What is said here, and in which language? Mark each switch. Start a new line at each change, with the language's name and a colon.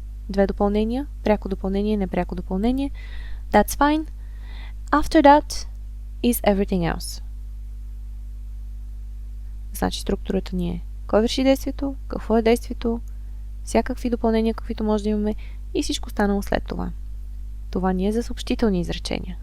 Bulgarian: Две допълнения, пряко допълнение, непряко допълнение.
English: That's fine. After that is everything else.
Bulgarian: Значи структурата ни е кой върши действието, какво е действието, всякакви допълнения, каквито може да имаме и всичко останало след това. Това ни е за съобщителни изречения.